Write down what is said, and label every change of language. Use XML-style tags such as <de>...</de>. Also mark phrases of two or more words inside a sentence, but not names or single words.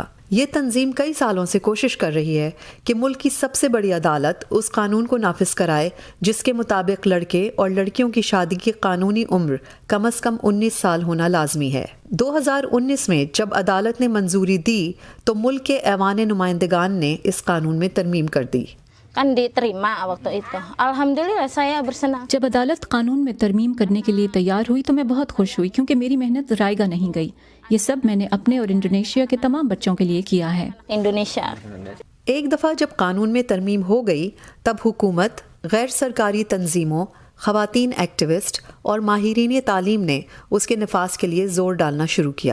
<ur>یہ تنظیم کئی سالوں سے کوشش کر رہی ہے کہ ملک کی سب سے بڑی عدالت اس قانون کو نافذ کرائے جس کے مطابق لڑکے اور لڑکیوں کی شادی کی قانونی عمر کم سے کم 19 سال ہونا لازمی ہے. 2019 میں جب عدالت نے منظوری دی تو ملک کے ایوان نمائندگان نے اس قانون میں ترمیم کر دی.</ur> <id>kan diterima waktu itu। अल्हम्दुलिल्लाह saya bersenang।</id> <ur>جب عدالت قانون میں ترمیم کرنے کے لیے تیار ہوئی تو میں بہت خوش ہوئی، کیونکہ میری محنت ضائع نہیں گئی. یہ سب میں نے اپنے اور انڈونیشیا کے تمام بچوں کے لیے کیا ہے. इंडोनेशिया ایک دفعہ جب قانون میں ترمیم ہو گئی تب حکومت، غیر سرکاری تنظیموں، خواتین ایکٹیوسٹ اور ماہرین تعلیم نے اس کے نفاذ کے لیے زور ڈالنا شروع کیا.</ur>